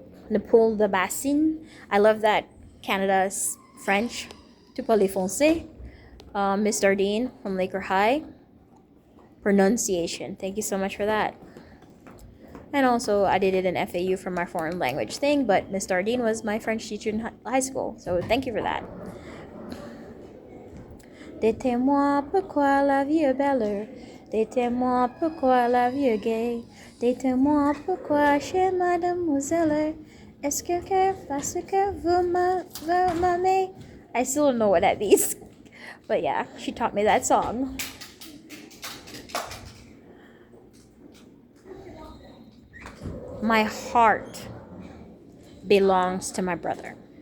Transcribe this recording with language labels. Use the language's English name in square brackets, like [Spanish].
[English] The pool, the bassin. I love that Canada's French. [French] Tu parles français. [English] Miss Dardine from Laker High. Pronunciation. Thank you so much for that. And also, I did it in FAU for my foreign language thing, but Miss Dardine was my French teacher in high school, so thank you for that. [French] Dites-moi pourquoi la vie est belle. Dites-moi pourquoi la vie est gaie. Dites-moi pourquoi chez Mademoiselle. Est-ce que parce que vous m'aimez? [English] I still don't know what that means. But yeah, she taught me that song. My heart belongs to my brother.